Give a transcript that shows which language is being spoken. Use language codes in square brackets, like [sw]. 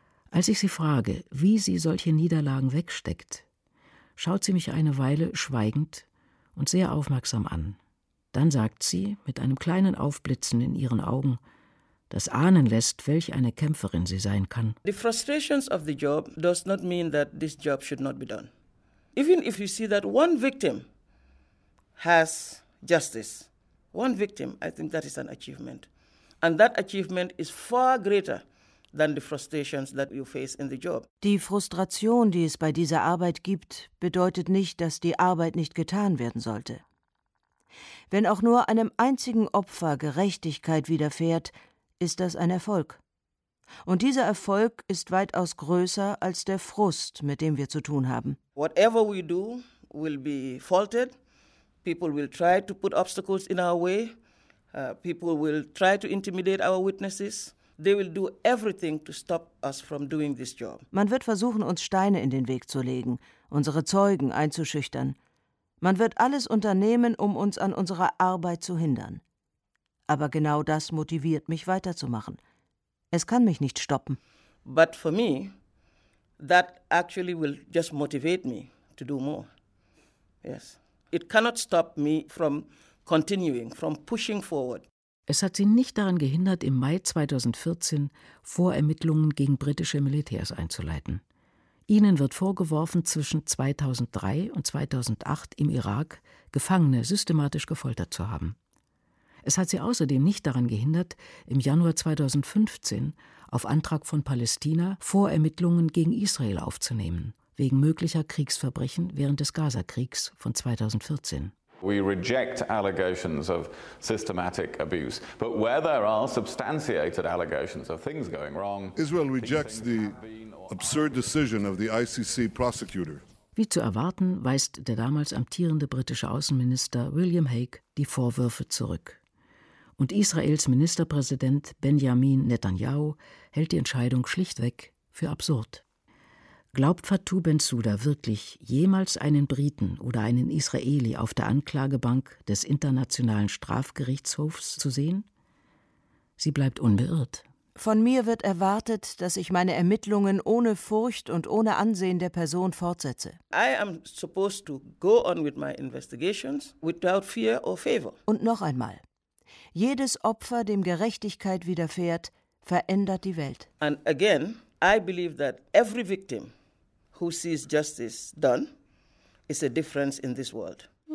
[de] Als ich sie frage, wie sie solche Niederlagen wegsteckt, schaut sie mich eine Weile schweigend und sehr aufmerksam an. Dann sagt sie mit einem kleinen Aufblitzen in ihren Augen, das ahnen lässt, welch eine Kämpferin sie sein kann. [en] The frustrations of the job does not mean that this job should not be done. Even if you see that one victim has justice, one victim, I think that is an achievement. And that achievement is far greater than the frustrations that you face in the job. [de] Die Frustration, die es bei dieser Arbeit gibt, bedeutet nicht, dass die Arbeit nicht getan werden sollte. Wenn auch nur einem einzigen Opfer Gerechtigkeit widerfährt, ist das ein Erfolg. Und dieser Erfolg ist weitaus größer als der Frust, mit dem wir zu tun haben. [en] Whatever we do will be faulted. People will try to put obstacles in our way. People will try to intimidate our witnesses. They will do everything to stop us from doing this job. [de] Man wird versuchen, uns Steine in den Weg zu legen, unsere Zeugen einzuschüchtern. Man wird alles unternehmen, um uns an unserer Arbeit zu hindern. Aber genau das motiviert mich, weiterzumachen. Es kann mich nicht stoppen. [en] But for me, that actually will just motivate me to do more. Yes. It cannot stop me from continuing, from pushing forward. [de] Es hat sie nicht daran gehindert, im Mai 2014 Vorermittlungen gegen britische Militärs einzuleiten. Ihnen wird vorgeworfen, zwischen 2003 und 2008 im Irak Gefangene systematisch gefoltert zu haben. Es hat sie außerdem nicht daran gehindert, im Januar 2015 auf Antrag von Palästina Vorermittlungen gegen Israel aufzunehmen, wegen möglicher Kriegsverbrechen während des Gazakriegs von 2014. [en] We reject allegations of systematic abuse. But where there are substantiated allegations of things going wrong, Israel rejects the absurd decision of the ICC prosecutor. [de] Wie zu erwarten, weist der damals amtierende britische Außenminister William Hague die Vorwürfe zurück. Und Israels Ministerpräsident Benjamin Netanyahu hält die Entscheidung schlichtweg für absurd. Glaubt Fatou Bensouda wirklich jemals einen Briten oder einen Israeli auf der Anklagebank des Internationalen Strafgerichtshofs zu sehen? Sie bleibt unbeirrt. Von mir wird erwartet, dass ich meine Ermittlungen ohne Furcht und ohne Ansehen der Person fortsetze. [en] I am supposed to go on with my investigations without fear or favor. [de] Und noch einmal. Jedes Opfer, dem Gerechtigkeit widerfährt, verändert die Welt. [en] And again, I believe that every victim who sees justice done is a difference in this world.